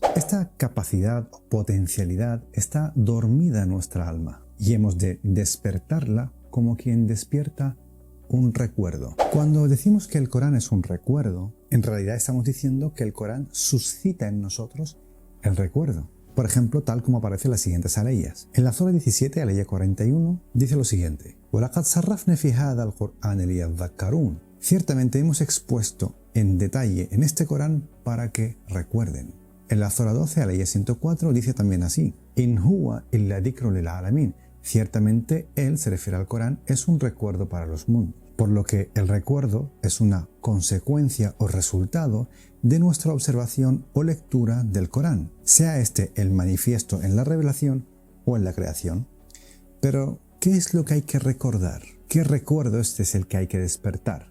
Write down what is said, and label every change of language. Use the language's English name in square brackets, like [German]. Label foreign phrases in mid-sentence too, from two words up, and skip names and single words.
[Spanish] Esta capacidad o potencialidad está dormida en nuestra alma y hemos de despertarla como quien despierta un recuerdo. Cuando decimos que el Corán es un recuerdo, en realidad estamos diciendo que el Corán suscita en nosotros el recuerdo. Por ejemplo, tal como aparece en las siguientes aleyas. En la Sura 17, aleya 41, dice lo siguiente: [Arabic] وَلَقَدْ صَرَّفْنَا فِي هَذَا الْقُرْآنِ لِيَذَّكَّرُونَ. [Spanish] Ciertamente hemos expuesto en detalle en este Corán para que recuerden. En la Sura 12, aleya 104, dice también así: [Arabic] إِنْ هُوَ إِلَّا ذِكْرٌ لِلْعَالَمِينَ. [Spanish] Ciertamente él, se refiere al Corán, es un recuerdo para los mundos, por lo que el recuerdo es una consecuencia o resultado de nuestra observación o lectura del Corán, sea este el manifiesto en la revelación o en la creación. Pero, ¿qué es lo que hay que recordar? ¿Qué recuerdo este es el que hay que despertar?